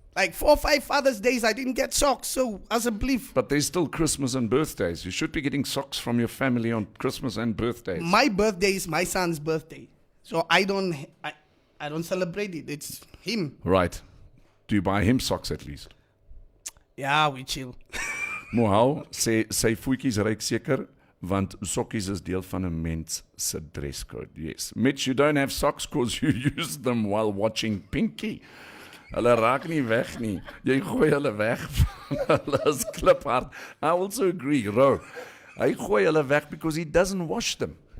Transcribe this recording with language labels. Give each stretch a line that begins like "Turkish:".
English: Like 4 or 5 Father's Days, I didn't get socks. So as a belief, But there's still Christmas and birthdays. You should be getting socks from your family on Christmas and birthdays. my birthday is my son's birthday, so I don't celebrate it. It's him. Right. Do you buy him socks at least? Yeah, we chill.
Afrikaans: Mohau, sy voetjies ryk seker Want sokkies is deel van 'n mens se dresscode. Yes.
English: Mitch, you don't have socks because you use them while watching Pinky.
Afrikaans: Hulle raak nie weg nie. Jy gooi hulle weg. Hulle is kliphard.
English: I also agree, Ro.
Afrikaans: Hy gooi hulle weg
English: because he doesn't wash them.